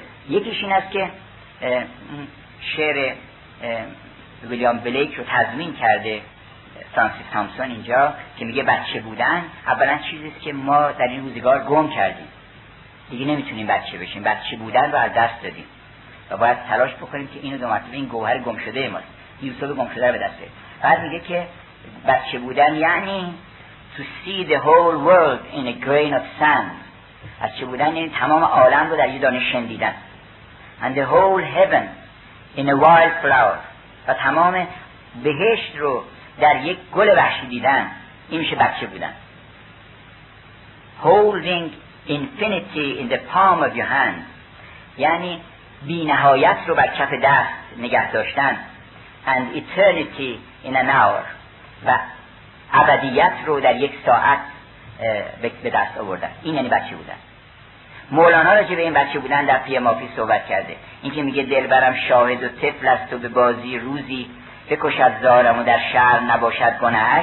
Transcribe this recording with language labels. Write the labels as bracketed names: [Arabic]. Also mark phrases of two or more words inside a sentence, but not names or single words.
[Persian] یکیش این است که شعر ویلیام بلیک رو تضمین کرده فرانسیس تامپسون اینجا که میگه بچه بودن اولا چیزیست که ما در این روزگار گم کردیم، دیگه نمیتونیم بچه بشیم، بچه بودن رو از دست دادیم و باید تلاش بکنیم که اینو دو مرتبه این گوهر گم شده ماست، یوسف گم شده رو به دست بیاریم. بعد میگه که بچه بودن یعنی [English] to see the whole world in a grain of sand. [Persian] بچه بودن یعنی تمام عالم رو در یه دانه شن دیدن. [English] and the whole heaven in a wild flower. [Persian] و تمام بهشت رو در یک گل وحشی دیدن، این میشه بچه بودن. [English] holding infinity in the palm of your hand. [Persian] یعنی بی نهایت رو بر کف دست نگه داشتن [English] and eternity in an hour [Persian] و ابدیت رو در یک ساعت به دست آوردن. این یعنی بچه بودن. مولانا راجع به این بچه بودن در پی مافی صحبت کرده. این که میگه دلبرم شاهد و طفل است و به بازی روزی بکشد زارم و در شهر نباشد گناهش.